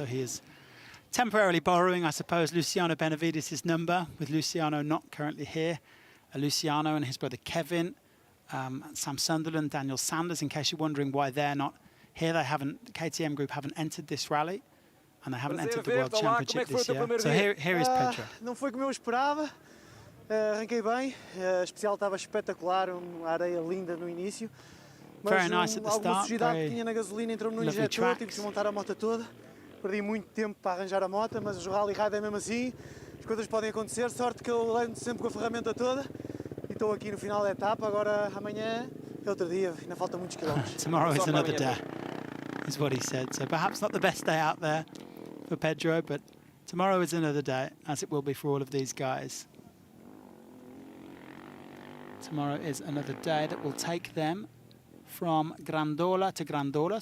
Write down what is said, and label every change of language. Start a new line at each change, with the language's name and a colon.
English: So he is temporarily borrowing, I suppose, Luciano Benavides' number, with Luciano not currently here. Luciano and his brother Kevin, Sam Sunderland, Daniel Sanders, in case you're wondering why they're not here. They haven't, KTM Group haven't entered this rally, and they haven't entered the World Championship this year. So here is Pedro.
Portuguese: Não foi como eu esperava. Arranquei bem, a especial estava espetacular, uma areia linda no início.
English: Very nice at the
Portuguese: alguma
English: start,
Portuguese: sujidade que tinha na gasolina entrou no injetor, tive que desmontar a moto toda. Perdi muito tempo para arranjar a moto, mas o Rally Raid é mesmo assim. As coisas podem acontecer, sorte que eu levo sempre com a ferramenta toda. E estou aqui no final da etapa, agora amanhã é outro dia, ainda falta muitos quilómetros.
English: Tomorrow is another day, is what he said. So perhaps not the best day out there for Pedro, but tomorrow is another day, as it will be for all of these guys. Tomorrow is another day that will take them from Grandola to Grandola.